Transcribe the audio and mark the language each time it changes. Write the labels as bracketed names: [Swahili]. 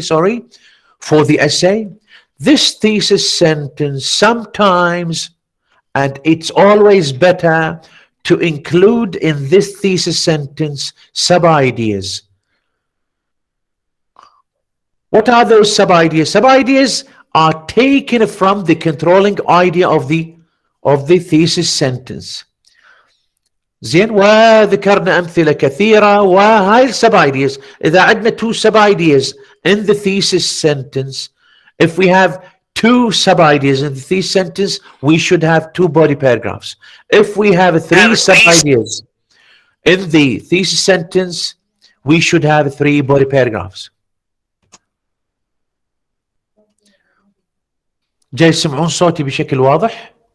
[English] Sorry, for the essay. This thesis sentence sometimes, and it's always better to include in this thesis sentence sub-ideas. What are those sub-ideas? Sub-ideas are taken from the controlling idea of the thesis sentence. [Arabic] زين، وذكرنا أمثلة كثيرة، وهاي السب ideas. إذا عندنا [English] two sub ideas in the thesis sentence, if we have two sub ideas in the thesis sentence, we should have two body paragraphs. If we have three sub ideas in the thesis sentence, we should have three body paragraphs. [Arabic] جاي يسمعون صوتي بشكل واضح؟